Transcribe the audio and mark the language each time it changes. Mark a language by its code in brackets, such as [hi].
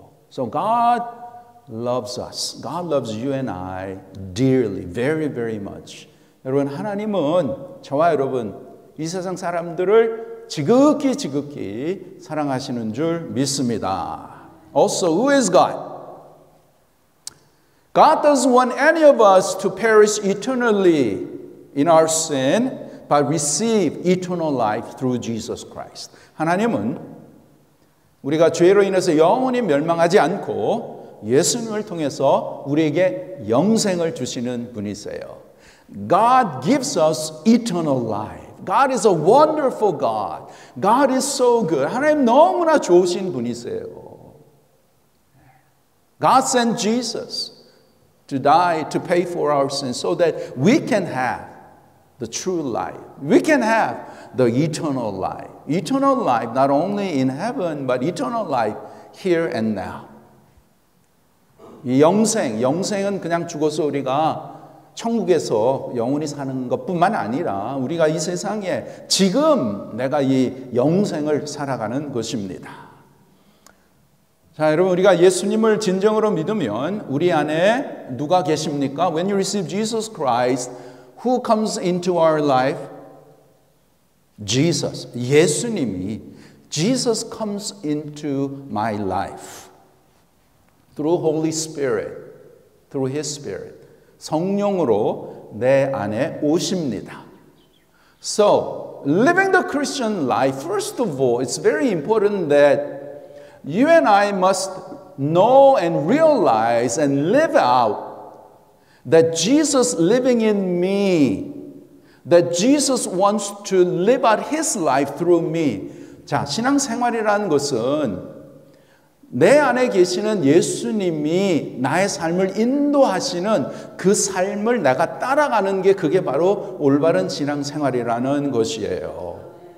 [en] So God loves us. God loves you and I dearly, very, very much. [ko] 여러분, 하나님은 저와 여러분, 이 세상 사람들을 지극히 사랑하시는 줄 믿습니다. [en] Also, who is God? God doesn't want any of us to perish eternally in our sin, but receive eternal life through Jesus Christ. [ko] 하나님은 우리가 죄로 인해서 영원히 멸망하지 않고 예수님을 통해서 우리에게 영생을 주시는 분이세요. [en] God gives us eternal life. God is a wonderful God. God is so good. [ko] 하나님 너무나 좋으신 분이세요. [en] God sent Jesus to die, to pay for our sins, so that we can have the true life. We can have the eternal life. Eternal life not only in heaven, but eternal life here and now. [ko] 이 영생은 그냥 죽어서 우리가 천국에서 영원히 사는 것뿐만 아니라 우리가 이 세상에 지금 내가 이 영생을 살아가는 것입니다. 자, 여러분, 우리가 예수님을 진정으로 믿으면 우리 안에 누가 계십니까? [en] When you receive Jesus Christ, who comes into our life? Jesus. [ko] 예수님이 [en] Jesus comes into my life. Through Holy Spirit. Through His Spirit. [ko] 성령으로 내 안에 오십니다. [en] So, living the Christian life, first of all, it's very important that you and I must know and realize and live out that Jesus living in me, that Jesus wants to live out His life through me. [ko] 자, 신앙생활이라는 것은 내 안에 계시는 예수님이 나의 삶을 인도하시는 그 삶을 내가 따라가는 게 그게 바로 올바른 신앙생활이라는 것이에요.